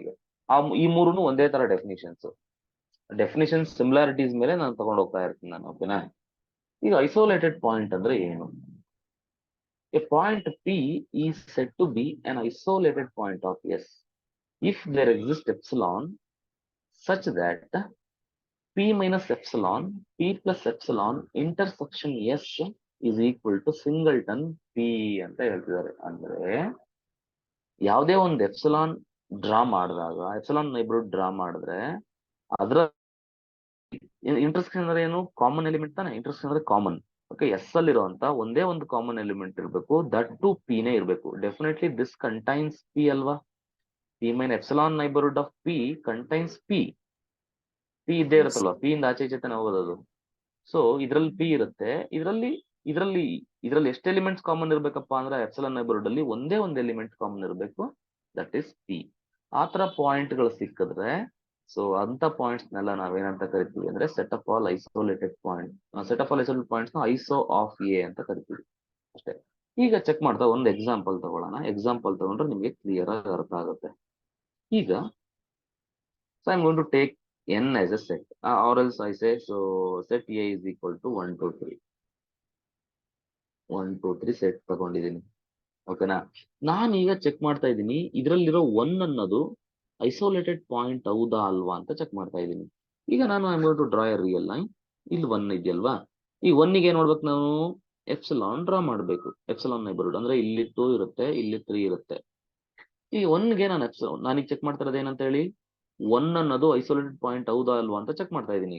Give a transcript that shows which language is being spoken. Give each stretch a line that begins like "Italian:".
Kannada: ಈಗ ಈ ಮೂರುನು ಒಂದೇ ತರ ಡೆಫಿನಿಷನ್ ಸಿಮಿಲಾರಿಟೀಸ್ ಮೇಲೆ ನಾನು ತಗೊಂಡು ಹೋಗ್ತಾ ಇರ್ತೀನಿ ನಾನು. ಓಕೆನಾ, ಈಗ ಐಸೋಲೇಟೆಡ್ ಪಾಯಿಂಟ್ ಅಂದ್ರೆ ಏನು?
English: a point P is said to be an isolated point of S if there exists epsilon such that P minus epsilon, P plus epsilon intersection S is equal to singleton P
Kannada: ಅಂತ ಹೇಳ್ತಿದ್ದಾರೆ. ಅಂದ್ರೆ ಯಾವುದೇ ಒಂದು epsilon draw ಮಾಡಿದಾಗ epsilon neighbourhood draw ಮಾಡಿದ್ರೆ ಅದರ intersection ಅಂದ್ರೆ ಏನು? ಕಾಮನ್ ಎಲಿಮೆಂಟ್ ತಾನೆ. ಇಂಟರ್ಸೆಕ್ಷನ್ ಅಂದ್ರೆ ಕಾಮನ್. ಓಕೆ, ಎಸ್ ಅಲ್ಲಿ ಇರುವಂತ ಒಂದೇ ಒಂದು ಕಾಮನ್ ಎಲಿಮೆಂಟ್ ಇರಬೇಕು, ದಟ್ ಟು ಪಿ ನೇ ಇರಬೇಕು. ಡೆಫಿನೆಟ್ಲಿ ದಿಸ್ ಕಂಟೈನ್ಸ್ ಪಿ ಅಲ್ವಾ? P main epsilon neighbourhood of P contains P. P ಇದ್ದೇ
English: Yes.
Kannada: ಇರುತ್ತಲ್ವಾ, ಪಿ ಇಂದ ಆಚೆ ಈಚೆ ತಾನೆ ಹೋಗೋದು. ಸೊ ಇದ್ರಲ್ಲಿ ಪಿ ಇರುತ್ತೆ. ಇದ್ರಲ್ಲಿ ಎಷ್ಟು ಎಲಿಮೆಂಟ್ಸ್ ಕಾಮನ್ ಇರ್ಬೇಕಪ್ಪ ಅಂದ್ರೆ ಎಪ್ಸಿಲಾನ್ ನೈಬರ್ಹುಡ್ ಅಲ್ಲಿ ಒಂದೇ ಒಂದು ಎಲಿಮೆಂಟ್ ಕಾಮನ್ ಇರಬೇಕು,
English: That is P.
Kannada: ಆತರ ಪಾಯಿಂಟ್ ಗಳು ಸಿಕ್ಕಿದ್ರೆ ಸೊ ಅಂತ ಪಾಯಿಂಟ್ಸ್ ನೆಲ್ಲ ನಾವೇನಂತ ಕರಿತೀವಿ ಅಂದ್ರೆ set of all isolated point. Set of all isolated points ನ ಐಸೋ ಆಫ್ ಎ ಅಂತ ಕರಿತೀವಿ ಅಷ್ಟೇ. ಈಗ ಚೆಕ್ ಮಾಡ್ತಾ ಒಂದು ಎಕ್ಸಾಂಪಲ್ ತಗೊಳ್ಳೋಣ. ಎಕ್ಸಾಂಪಲ್ ತಗೊಂಡ್ರೆ ನಿಮಗೆ ಕ್ಲಿಯರ್ ಆಗಿ ಅರ್ಥ ಆಗುತ್ತೆ.
English: ಈಗ so I am going to take n as a set, or else I say so set A is equal to 1 2 3 1 2 3
Kannada: set ತಗೊಂಡಿದ್ದೀನಿ. ಓಕೆನಾ? ನಾನು ಈಗ ಚೆಕ್ ಮಾಡ್ತಾ ಇದ್ದೀನಿ ಇದರಲ್ಲಿರೋ 1 ಅನ್ನೋದು ಐಸೋಲೇಟೆಡ್ ಪಾಯಿಂಟ್ ಹೌದಾ ಅಲ್ವಾ ಅಂತ ಚೆಕ್ ಮಾಡ್ತಾ ಇದ್ದೀನಿ. ಈಗ ನಾನು
English: I am going to draw a real line.
Kannada: ಇಲ್ಲಿ 1 ಇದೆಯಲ್ವಾ? ಈ 1 ಗೆ ಏನ್ ಮಾಡ್ಬೇಕು ನಾವು? ಎಪ್ಸಿಲಾನ್ ಡ್ರಾ ಮಾಡಬೇಕು. ಎಪ್ಸಿಲಾನ್ ನೈಬರ್ಹುಡ್ ಅಂದ್ರೆ ಇಲ್ಲಿ 2 ಇರುತ್ತೆ, ಇಲ್ಲಿ 3 ಇರುತ್ತೆ. ಈ 1 ಗೆ ನಾನು ನಾನೀಗ ಚೆಕ್ ಮಾಡ್ತಾ ಇರೋದು ಏನಂತ ಹೇಳಿ, 1 ಅನ್ನೋದು ಐಸೋಲೇಟೆಡ್ ಪಾಯಿಂಟ್ ಹೌದಾ ಅಲ್ವಾ ಅಂತ ಚೆಕ್ ಮಾಡ್ತಾ ಇದ್ದೀನಿ.